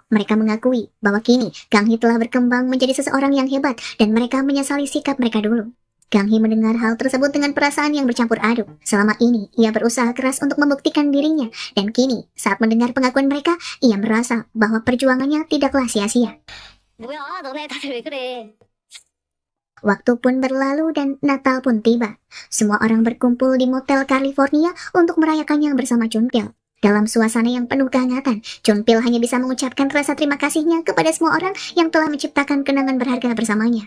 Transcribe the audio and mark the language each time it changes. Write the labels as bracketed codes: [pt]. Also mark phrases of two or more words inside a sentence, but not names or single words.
[id] Mereka mengakui bahwa kini Gang Hee telah berkembang menjadi seseorang yang hebat dan mereka menyesali sikap mereka dulu. Kang Hee mendengar hal tersebut dengan perasaan yang bercampur aduk. Selama ini, ia berusaha keras untuk membuktikan dirinya. Dan kini, saat mendengar pengakuan mereka, ia merasa bahwa perjuangannya tidaklah sia-sia. [ko] 뭐야, 너네 다들 왜 그래? [id] Waktu pun berlalu dan Natal pun tiba. Semua orang berkumpul di Motel California untuk merayakannya bersama Chunpil. Dalam suasana yang penuh kehangatan, Chunpil hanya bisa mengucapkan rasa terima kasihnya kepada semua orang yang telah menciptakan kenangan berharga bersamanya.